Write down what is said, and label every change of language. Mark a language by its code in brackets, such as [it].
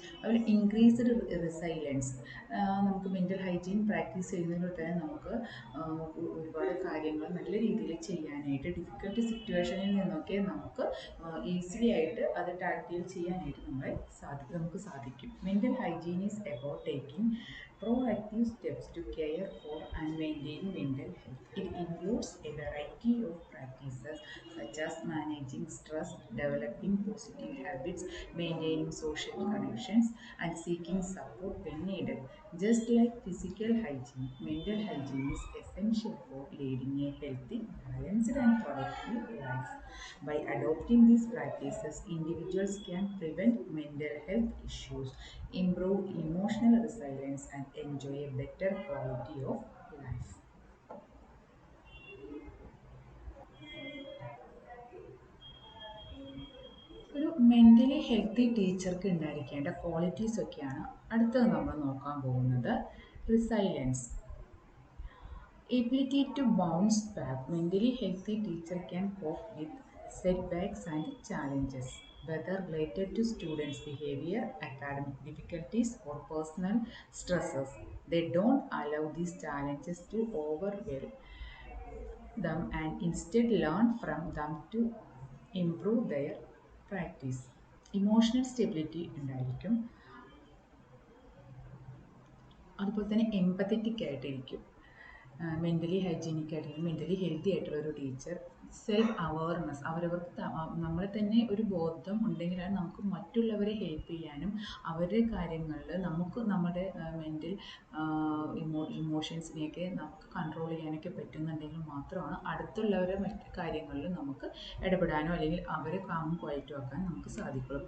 [ml] അതുപോലെ increased resilience. നമുക്ക് mental hygiene practice ചെയ്യുന്നതിലൂടെ തന്നെ നമുക്ക് ഒരുപാട് കാര്യങ്ങൾ നല്ല രീതിയിൽ ചെയ്യാനായിട്ട് ഡിഫിക്കൽട്ട് സിറ്റുവേഷനിൽ നിന്നൊക്കെ നമുക്ക് ഈസിലി ആയിട്ട് അത് ടാക്കിൾ ചെയ്യാനായിട്ട് നമുക്ക് സാധിക്കും. [en] Mental hygiene is about taking proactive steps to care for and maintain mental health. It includes a variety of practices such as managing stress, developing positive habits, maintaining social connections, and seeking support when needed. Just like physical hygiene, mental hygiene is essential for leading a healthy, balanced, and productive life. By adopting these practices, individuals can prevent mental health issues, improve emotional resilience, and enjoy a better quality of life. [ml] ഒരു mentally healthy ടീച്ചർക്ക് ഉണ്ടായിരിക്കേണ്ട qualities ഒക്കെയാണ് അടുത്തത് നമ്മൾ നോക്കാൻ പോകുന്നത്. [en] Resilience. Ability to bounce back. Mentally healthy teacher can cope with setbacks and challenges, whether related to students' behavior, academic difficulties, or personal stresses. They don't allow these challenges to overwhelm them and instead learn from them to improve their practice. [ml] Emotional stability ഉണ്ടായിരിക്കും. അതുപോലെ തന്നെ empathetic ആയിട്ടിരിക്കും. Mentally hygienic ആയിട്ടുള്ള mentally healthy ആയിട്ടുള്ള ഒരു teacher. Self awareness. അവരവർക്ക് നമ്മളെ തന്നെ ഒരു ബോധം ഉണ്ടെങ്കിലാണ് നമുക്ക് മറ്റുള്ളവരെ ഹെൽപ്പ് ചെയ്യാനും അവരുടെ കാര്യങ്ങളിൽ നമുക്ക് നമ്മുടെ മെൻ്റൽ ഇമോഷൻസിനെയൊക്കെ നമുക്ക് കൺട്രോൾ ചെയ്യാനൊക്കെ പറ്റുന്നുണ്ടെങ്കിൽ മാത്രമാണ് അടുത്തുള്ളവരെ മറ്റ് കാര്യങ്ങളിൽ നമുക്ക് ഇടപെടാനോ അല്ലെങ്കിൽ അവരെ കാമും ക്വയറ്റും ആക്കാൻ നമുക്ക് സാധിക്കുള്ളൂ.